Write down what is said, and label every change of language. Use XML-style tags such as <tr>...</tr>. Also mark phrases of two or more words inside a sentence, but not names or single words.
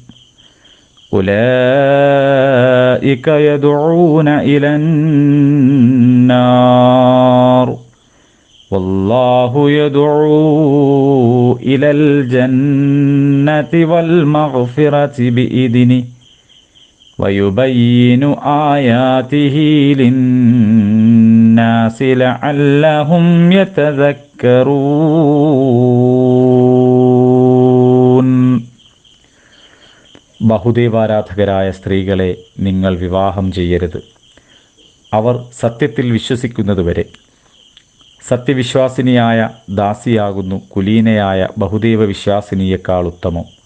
<ar>أُولَٰئِكَ يَدْعُونَ إِلَى النَّارِ وَاللَّهُ يَدْعُو إِلَى الْجَنَّةِ وَالْمَغْفِرَةِ بِإِذْنِهِ وَيُبَيِّنُ آيَاتِهِ لِلنَّاسِ لَعَلَّهُمْ يَتَذَكَّرُونَ.</ar> <ml>ബഹുദേവാരാധകരായ സ്ത്രീകളെ നിങ്ങൾ വിവാഹം ചെയ്യരുത്. അവർ സത്യത്തിൽ വിശ്വസിക്കുന്നതുവരെ. സത്യവിശ്വാസിനിയായ ദാസിയാകുന്നു കുലീനയായ ബഹുദേവ വിശ്വാസിനിയേക്കാൾ ഉത്തമം.</ml>